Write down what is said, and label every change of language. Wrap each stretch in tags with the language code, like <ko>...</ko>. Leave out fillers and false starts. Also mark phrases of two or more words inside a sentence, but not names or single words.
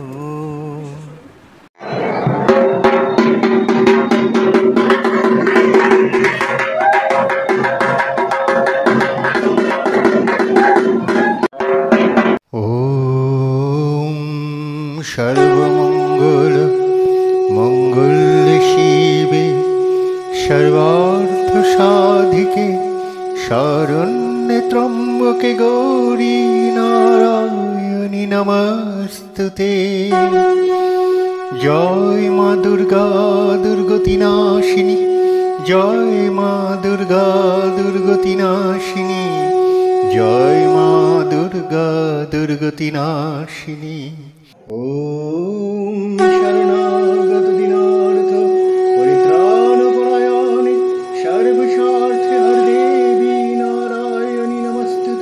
<sa>ॐ सर्वमङ्गल मङ्गले शिवे सर्वार्थ साधिके शरण्ये त्र्यम्बके गौरी नारायणी नमस्तुते।</sa> <bn>জয় মা দুর্গা দুর্গতি নাশিনী, জয় মা দুর্গা দুর্গতি নাশিনী, জয় মা দুর্গা দুর্গতি নাশিনী।</bn> <sa>ॐ शरणागत दीनार्थ परित्राण परायणे सर्वस्वार्थे हरदेवी नारायणी नमस्तुते।</sa>